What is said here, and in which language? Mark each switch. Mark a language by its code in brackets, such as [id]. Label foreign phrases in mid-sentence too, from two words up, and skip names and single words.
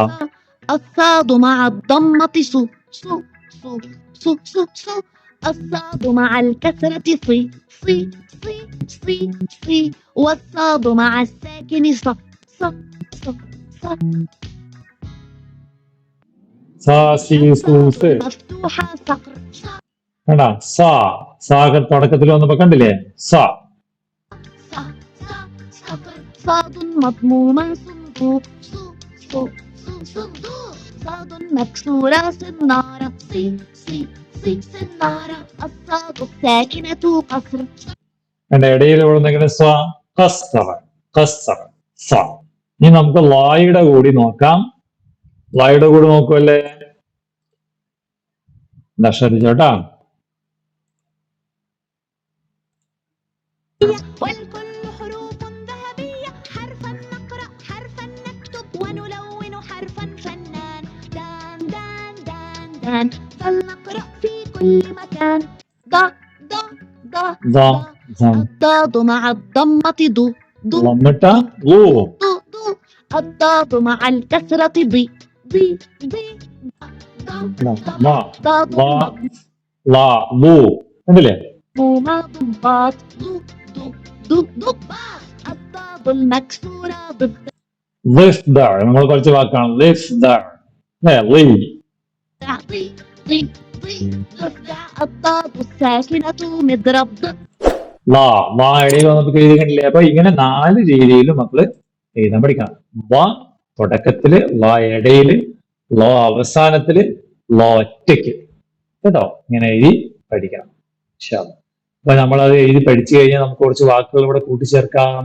[ar] الصاد مع الضمة صو صو صو صو صو صو. الصاد مع الكسرة صي صي صي صي صي. والصاد مع الساكن صا صا صا صا. مفتوحة صقر [ml] കണ്ടാ? സാ. സാഗർ തുടക്കത്തിൽ വന്നപ്പോ കണ്ടില്ലേ? സാ. [ar] صاد مضمومة صندوق صو صو صو صندوق. صاد مكسورة صنارة صي صي صي صنارة. الصاد الساكنة قصر. [ml] ഇടയിൽ ഇങ്ങനെ സ്വ കസ്സറ കസ്സറ സ. ഇനി നമുക്ക് ലായുടെ കൂടി നോക്കാം. ലായുടെ കൂടി നോക്കുമല്ലേ? ശ്രദ്ധിച്ചോട്ടാ. [ar] والكل حروف ذهبية. حرفا نقرأ حرفا نكتب ونلون حرفا فنان. دان دان دان دان. فلنقرأ في كل مكان. ض ض ض ض. الضاد مع الضمة ضو ضو ضمة ضو ضو ضو. الضاد مع الكسرة ضي ضي ضي. ضاد لا ضو കണ്ടില്ലേ? ضباط ضو ضو ضو ضباط. الضاد المكسورة ضد ضفدع. [ml] നമ്മൾ കുറച്ച് വാക്കാണ്. [ar] ضفدع ضي ضي ضي ضي. ضفدع. الضاد الساكنة مضرب ضد. [ml] ലാ ഇടയിൽ വന്നപ്പോ എഴുതി കണ്ടില്ലേ? അപ്പൊ ഇങ്ങനെ 4 രീതിയിൽ മക്കള് എഴുതാൻ പഠിക്കണം. വ തുടക്കത്തില്, ല ഇടയില്, ല അവസാനത്തില്, ല ഒറ്റയ്ക്ക് കേട്ടോ. ഇങ്ങനെ എഴുതി പഠിക്കണം. [ar] إن شاء الله. [ml] അപ്പൊ നമ്മളത് എഴുതി പഠിച്ചു കഴിഞ്ഞാൽ നമുക്ക് കുറച്ച് വാക്കുകൾ ഇവിടെ കൂട്ടിച്ചേർക്കാം.